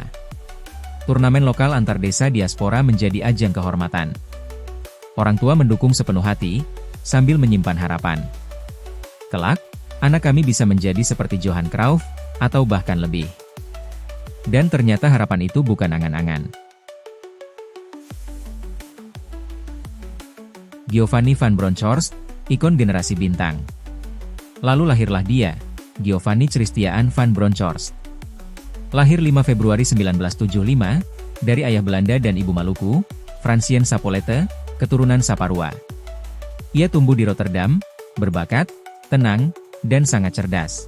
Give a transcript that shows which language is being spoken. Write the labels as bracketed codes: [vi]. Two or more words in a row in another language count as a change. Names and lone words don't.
[id] Turnamen lokal antar desa diaspora menjadi ajang kehormatan. Orang tua mendukung sepenuh hati, sambil menyimpan harapan. Kelak, anak kami bisa menjadi seperti Johan Cruyff, atau bahkan lebih. Dan ternyata harapan itu bukan angan-angan. Giovanni van Bronckhorst, ikon generasi bintang. Lalu lahirlah dia, Giovanni Christiaan van Bronckhorst. Lahir 5 Februari 1975, dari ayah Belanda dan ibu Maluku, Fransien Sapolete, keturunan Saparua. Ia tumbuh di Rotterdam, berbakat, tenang, dan sangat cerdas.